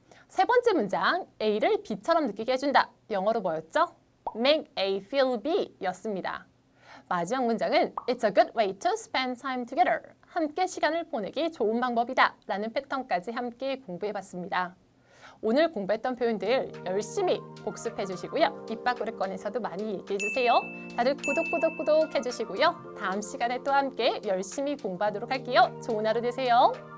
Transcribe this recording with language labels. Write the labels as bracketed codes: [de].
[ko] 세 번째 문장, A를 B처럼 느끼게 해준다. 영어로 뭐였죠? [en] make A feel B [ko] 였습니다. 마지막 문장은 [en] It's a good way to spend time together. [ko] 함께 시간을 보내기 좋은 방법이다 라는 패턴까지 함께 공부해봤습니다. 오늘 공부했던 표현들 열심히 복습해 주시고요. 입 밖으로 꺼내서도 많이 얘기해 주세요. 다들 구독 해주시고요. 다음 시간에 또 함께 열심히 공부하도록 할게요. 좋은 하루 되세요.